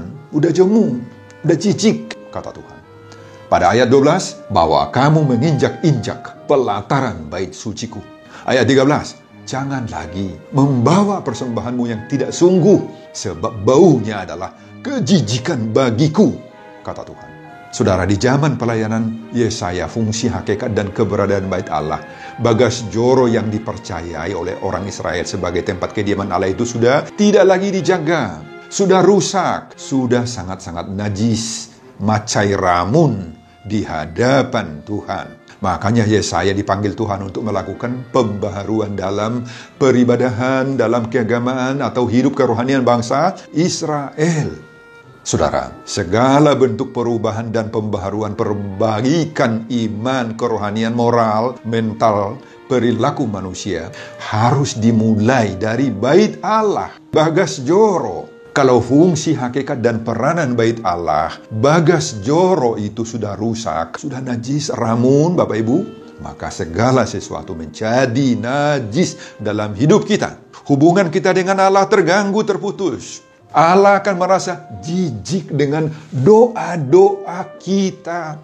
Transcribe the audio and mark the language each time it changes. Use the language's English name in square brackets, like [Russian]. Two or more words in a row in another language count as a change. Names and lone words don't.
[Indonesian] Udah jemu, udah cicik, kata Tuhan. Pada ayat 12, bahwa kamu menginjak-injak pelataran bait suciku. Ayat 13, jangan lagi membawa persembahanmu yang tidak sungguh, sebab baunya adalah kejijikan bagiku, kata Tuhan. Saudara, di zaman pelayanan Yesaya, fungsi hakikat dan keberadaan bait Allah, [Batak Toba] bagas joro [Indonesian] yang dipercayai oleh orang Israel sebagai tempat kediaman Allah itu sudah tidak lagi dijaga, sudah rusak, sudah sangat-sangat najis, macai ramun di hadapan Tuhan. Makanya Yesaya dipanggil Tuhan untuk melakukan pembaharuan dalam peribadahan, dalam keagamaan atau hidup kerohanian bangsa Israel. Saudara, segala bentuk perubahan dan pembaharuan perbaikan iman, kerohanian, moral, mental, perilaku manusia harus dimulai dari bait Allah, [Batak Toba] bagas joro. [Indonesian] Kalau fungsi hakikat dan peranan bait Allah, [Batak Toba] bagas joro [Indonesian] itu sudah rusak, sudah najis, ramun, Bapak Ibu, maka segala sesuatu menjadi najis dalam hidup kita. Hubungan kita dengan Allah terganggu, terputus. Allah akan merasa jijik dengan doa-doa kita.